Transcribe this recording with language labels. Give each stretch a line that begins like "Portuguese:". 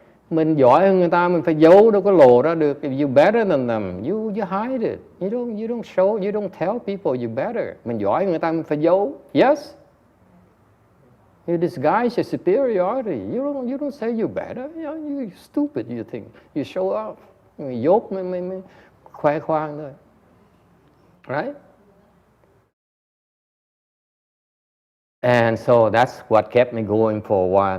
Vietnamese: Mình giỏi hơn người ta, mình phải giấu, đâu có lộ ra được.
English: If you better than them, you hide it. You don't show, you don't tell people you better.
Vietnamese: Mình giỏi hơn người ta, mình phải giấu.
English: Yes. You disguise your superiority. You don't say you're better. You're stupid, you think. You show off.
Vietnamese: Dốt mới khoe khoang thôi.
English: Right? And so that's what kept me going for a while.